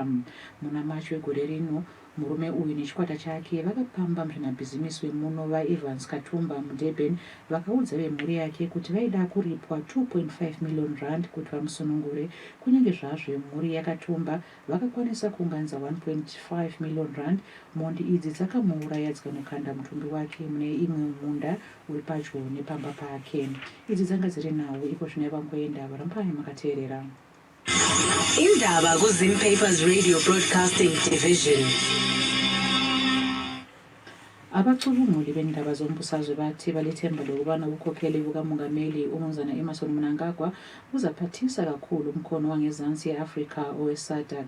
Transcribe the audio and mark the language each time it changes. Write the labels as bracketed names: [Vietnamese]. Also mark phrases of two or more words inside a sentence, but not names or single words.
[Shona] Muna Machi wegore rino murume uyu nechikwata chake vakapamba muzvinabhizimisi wemuno vaEvans Katumba muDurban vakaudza vemhuri yake kuti vaida kuripwa 2.5 million rand kuti vamusunungure, kunyange zvazvo mhuri yakatumba vakakwanisa kuunganidza 1.5 million rand. Mhondi idzi dzakamuuraya dzikanokanda mutumbi wake mune imwe munda uri padyo nepamba pake. Idzi dzanga dziri nawo iko zvino vangoenda varambai makateerera. [North Ndebele] Indaba kuZim Papers Radio Broadcasting Division. Abacubunguli bendaba zombusazwe bathi balethemba lokubana ubukhokheli bukamongameli uMnumzana Emmerson Mnangagwa buzaphathisa kakhulu umkhono wangezansi ye-Afrika owe-SADC.